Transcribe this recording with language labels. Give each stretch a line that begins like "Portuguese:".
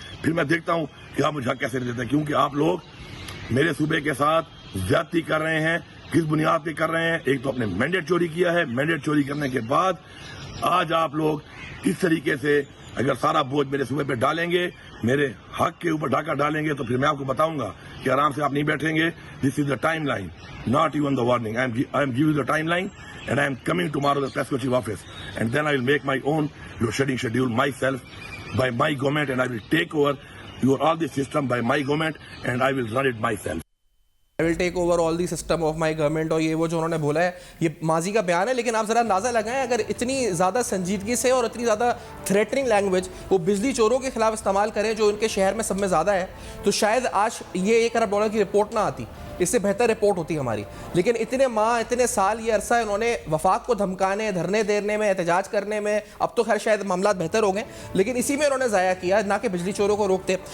Urdu: پھر میں دیکھتا ہوں کہ آپ مجھے حق کیسے دیتے ہیں, کیونکہ آپ لوگ میرے صوبے کے ساتھ زیادتی کر رہے ہیں. کس بنیاد پہ کر رہے ہیں؟ ایک تو اپنے مینڈیٹ چوری کیا ہے, مینڈیٹ چوری کرنے کے بعد آج آپ لوگ اس طریقے سے اگر سارا بوجھ میرے صوبے پہ ڈالیں گے, میرے حق کے اوپر ڈاکہ ڈالیں گے, تو پھر میں آپ کو بتاؤں گا کہ آرام سے آپ نہیں بیٹھیں گے.
English: This is the timeline, not even the warning. I am giving the timeline and I am coming tomorrow to the Press Chief office, and then I will make my own load shedding schedule myself by my government, and I will take over all the system by my government, and I will run it myself. I will take over all the system of my government.
Urdu: اور یہ وہ جو انہوں نے بولا ہے یہ ماضی کا بیان ہے, لیکن آپ ذرا اندازہ لگائیں اگر اتنی زیادہ سنجیدگی سے اور اتنی زیادہ تھریٹننگ لینگویج وہ بجلی چوروں کے خلاف استعمال کریں جو ان کے شہر میں سب میں زیادہ ہے, تو شاید آج یہ 1 ارب ڈالر کی رپورٹ نہ آتی, اس سے بہتر رپورٹ ہوتی ہماری. لیکن اتنے ماہ, اتنے سال, یہ عرصہ انہوں نے وفاق کو دھمکانے, دھرنے دینے میں, احتجاج کرنے میں, اب تو خیر شاید معاملات بہتر ہو گئے, لیکن اسی میں انہوں نے ضائع کیا, نہ کہ بجلی چوروں کو روکتے.